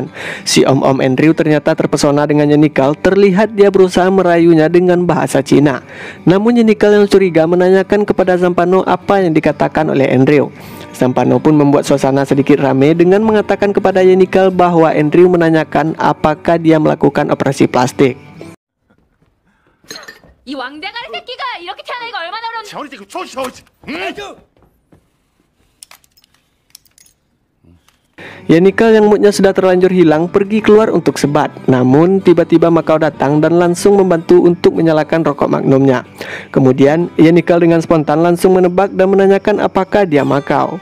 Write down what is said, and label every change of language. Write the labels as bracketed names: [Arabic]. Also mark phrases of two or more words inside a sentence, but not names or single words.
[Indonesian] Si Om Andrew ternyata terpesona dengan Yenikal, terlihat dia berusaha merayunya dengan bahasa Cina. Namun Yenikal yang curiga menanyakan kepada Zampano apa yang dikatakan oleh Andrew. Zampano pun membuat suasana sedikit ramai dengan mengatakan kepada Yenikal bahwa Andrew menanyakan apakah dia melakukan operasi plastik. [Korean] 이 왕대가리 새끼가 이렇게 태어나기가 얼마나 어려운... [Indonesian] Yenikal yang moodnya sudah terlanjur hilang pergi keluar untuk sebat. Namun tiba-tiba Makau datang dan langsung membantu untuk menyalakan rokok magnumnya. Kemudian Yenikal dengan spontan langsung menebak dan menanyakan apakah dia Makau.